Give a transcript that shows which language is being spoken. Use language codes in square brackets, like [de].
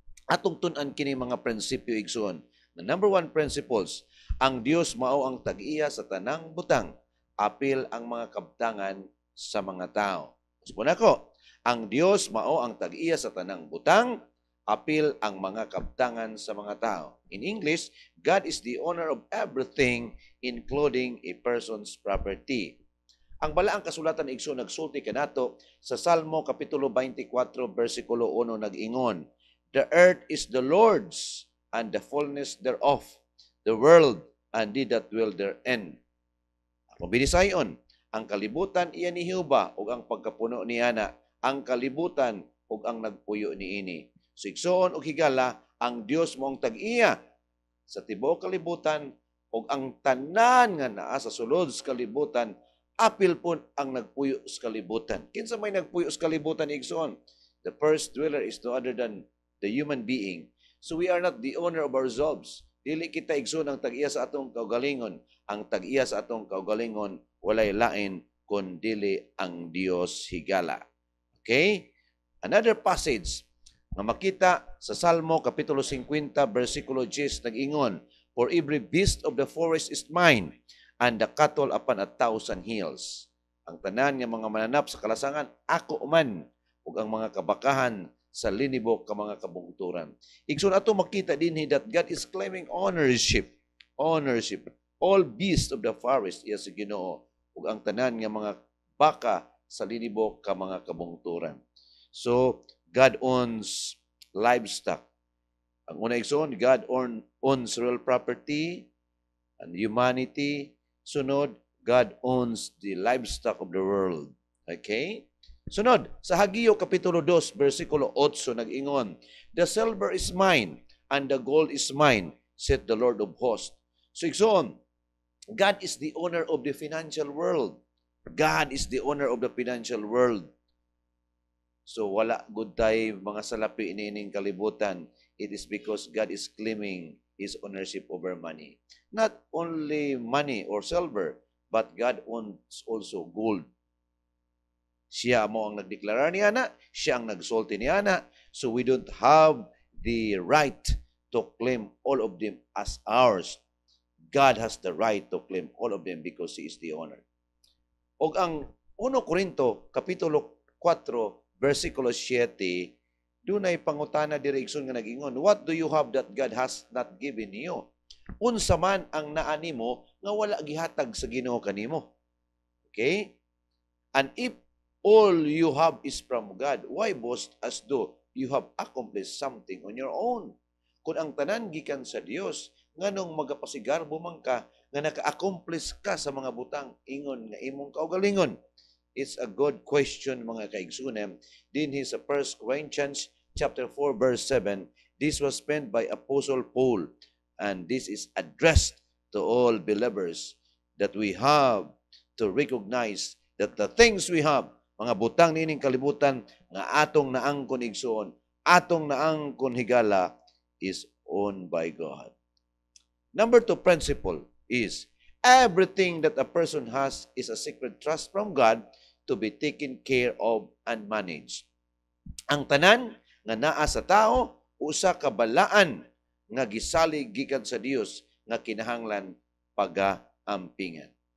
[ceb] Atong tun-an kini mga prinsipyo igsoon. [en] The number one principles, [ceb] ang Dios mao ang tag-iya sa tanang butang, apil ang mga kabtangan sa mga tao. Usbon ako, ang Dios mao ang tag-iya sa tanang butang, apil ang mga kabtangan sa mga tao. [en] In English, God is the owner of everything, including a person's property. [ceb] Ang balaang kasulatan igsoon nagsulti kanato sa Salmo kapitulo 24 bersikulo 1 nag-ingon, [en] the earth is the Lord's and the fullness thereof, the world and they that dwell therein. [ceb] Ang binisayon, ang kalibutan iya ni Jehova ug ang pagkapuno niana, ang kalibutan ug ang nagpuyo niini. So igsoon ug higala, ang Dios moong tag-iya sa tibuok kalibutan ug ang tanan nga naa sa sulod sa kalibutan, apil pun ang nagpuyo sa kalibutan. Kinsa may nagpuyo sa kalibutan igsoon? [en] The first dweller is no other than the human being. So we are not the owner of ourselves. [ceb] Dili kita igsoon ang tag-iya sa atong kaugalingon. Ang tag-iya sa atong kaugalingon walay lain kun dili ang Dios higala. [en] Okay? Another passage [ceb] na makita sa Salmo kapitulo 50 bersikulo 10 nag-ingon, [en] for every beast of the forest is mine, and the cattle upon 1,000 hills. [ceb] Ang tanan nga mga mananap sa kalasangan, ako man, ug ang mga kabakahan sa linibok ka mga kabungturan. Igsoon ato makita dinhi [en] that God is claiming ownership. Ownership. All beasts of the forest [ceb] iya sa Ginoo, ug ang tanan nga mga baka sa linibok ka mga kabungturan. [en] So, God owns livestock. [ceb] Ang una igsoon, [en] God owns real property and humanity. Sunod, God owns the livestock of the world. Okay? [ceb] Sunod, sa Hageo kapitulo 2, bersikulo 8 nag-ingon, [en] the silver is mine and the gold is mine, said the Lord of hosts. So igsoon, God is the owner of the financial world. God is the owner of the financial world. [ceb] So wala good tayo mga salapi inining kalibutan. [en] It is because God is claiming His ownership over money. Not only money or silver, but God owns also gold. [ceb] Siya mo ang nagdeklarar niya na, [en] siya ang nagsulti niya na, so we don't have the right to claim all of them as ours. God has the right to claim all of them because He is the owner. [ceb] Og ang 1 Corinto, kapitulo 4, versikulo 7, dunay pangutana diri igsoon nga nag-ingon, [en] what do you have that God has not given you? [ceb] Unsa man ang naa nimo nga wala gihatag sa Ginoo kanimo. Okay? [en] And if all you have is from God, why boast as though you have accomplished something on your own? [ceb] Kung ang tanan gikan sa Dios, nganong magapasigarbo man ka nga naka-accomplish ka sa mga butang ingon nga imong kaugalingon? [en] It's a good question mga kaigsunan. Dinhi sa 1 Corinthians chapter 4 verse 7, this was penned by Apostle Paul, and this is addressed to all believers that we have to recognize that the things we have, [ceb] mga butang nining kalibutan nga atong naangkon igsoon, atong naangkon higala, [en] is owned by God. Number 2 principle is everything that a person has is a secret trust from God to be taken care of and managed. [ceb] Ang tanan nga naa sa tao, usa ka balaan nga gisalig gikan sa Dios nga kinahanglan pag-ampingan.